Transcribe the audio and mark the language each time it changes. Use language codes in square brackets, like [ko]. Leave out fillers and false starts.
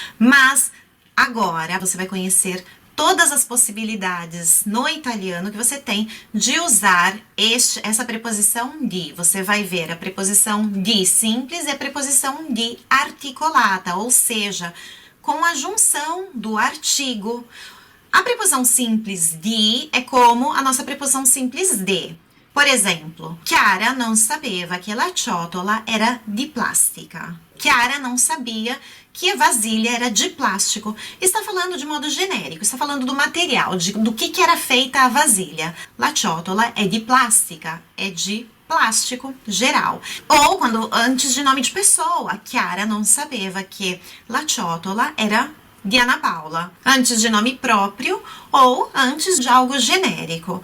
[pt] Mas agora você vai conhecer todas as possibilidades no italiano que você tem de usar essa preposição di. Você vai ver a preposição di simples e a preposição di articolata, ou seja, com a junção do artigo. A preposição simples di é como a nossa preposição simples de. Por exemplo, [it] Chiara non sapeva che la ciotola era di plastica. [pt] Chiara não sabia que a vasilha era de plástico. Está falando de modo genérico, está falando do material, do que era feita a vasilha. La ciotola é de plástica, é de plástico geral. Ou quando antes de nome de pessoa, [it] Chiara non sapeva che la ciotola era de Ana Paula, [pt] antes de nome próprio ou antes de algo genérico.